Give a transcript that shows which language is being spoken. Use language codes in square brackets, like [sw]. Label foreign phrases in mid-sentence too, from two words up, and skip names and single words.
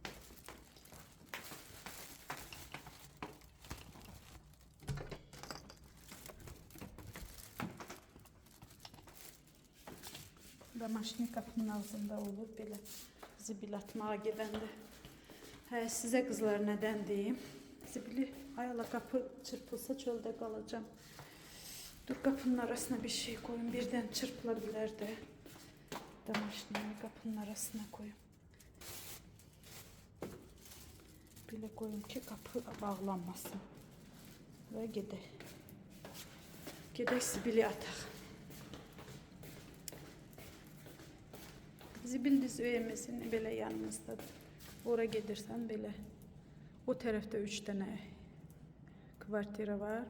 [az] Bu da maşını qapının ağzında olur belə zibil atmağa gedəndə. Hə, sizə qızlar nədən deyim? Zibili, [tr] ayala kapı çırpılsa çölde kalacağım. Dur, kapının arasına bir şey koyun. Birden çırpılabilir de. Damaşını kapının arasına koyun. Böyle koyun ki kapı bağlanmasın. [az] Ve gedək. Gedək zibili ataq. Zibil düz öyəməsini belə yanımızdadır. Ora gedirsən belə. O tərəfdə 3 dənə kvartira var.